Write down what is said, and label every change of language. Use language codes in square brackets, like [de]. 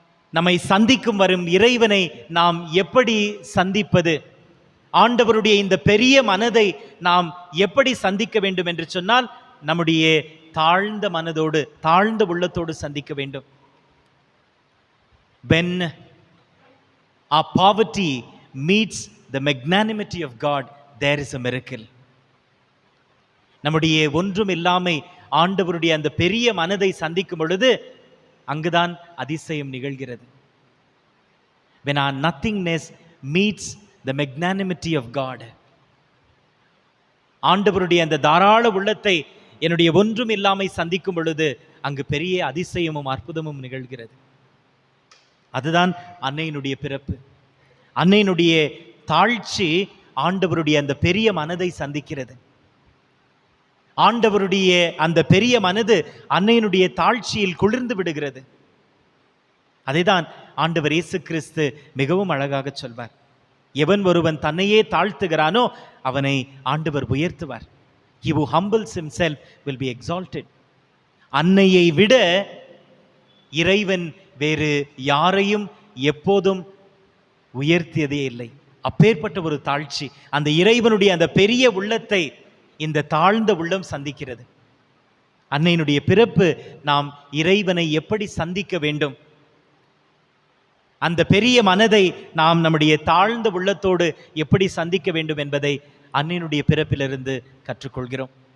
[ta] நம்மை சந்திக்கும் வரும் இறைவனை நாம் எப்படி சந்திப்பது? ஆண்டவருடைய இந்த பெரிய மனதை நாம் எப்படி சந்திக்க வேண்டும் என்று சொன்னால், நம்முடைய தாழ்ந்த மனதோடு, தாழ்ந்த உள்ளத்தோடு சந்திக்க வேண்டும். [en] When our poverty meets the magnanimity of God, there is a miracle. [ta] நம்முடைய ஒன்றும் இல்லாமை ஆண்டவருடைய அந்த பெரிய மனதை சந்திக்கும் பொழுது அங்குதான் அதிசயம் நிகழ்கிறது. [en] When our nothingness meets the magnanimity of God, [ta] ஆண்டவருடைய அந்த தாராள உள்ளத்தை என்னுடைய ஒன்றும் இல்லாமை சந்திக்கும் பொழுது அங்கு பெரிய அதிசயமும் அற்புதமும் நிகழ்கிறது. அதுதான் அன்னையினுடைய பிறப்பு. அன்னையினுடைய தாழ்ச்சி ஆண்டவருடைய அந்த பெரிய மனதை சந்திக்கிறது. ஆண்டவருடைய அந்த பெரிய மனது அன்னையினுடைய தாழ்ச்சியில் குளிர்ந்து விடுகிறது. அதைதான் ஆண்டவர் இயேசு கிறிஸ்து மிகவும் அழகாக சொல்வார். எவன் ஒருவன் தன்னையே தாழ்த்துகிறானோ அவனை ஆண்டவர் உயர்த்துவார். [en] He who humbles himself will be exalted. [ta] அன்னையை விட இறைவன் வேறு யாரையும் எப்போதும் உயர்த்தியதே இல்லை. அப்பேற்பட்ட ஒரு தாழ்ச்சி, அந்த இறைவனுடைய அந்த பெரிய உள்ளத்தை இந்த தாழ்ந்த உள்ளம் சந்திக்கிறது. அன்னையினுடைய பிறப்பு நாம் இறைவனை எப்படி சந்திக்க வேண்டும், அந்த பெரிய மனதை நாம் நம்முடைய தாழ்ந்த உள்ளத்தோடு எப்படி சந்திக்க வேண்டும் என்பதை அன்னையினுடைய பிறப்பிலிருந்து கற்றுக்கொள்கிறோம்.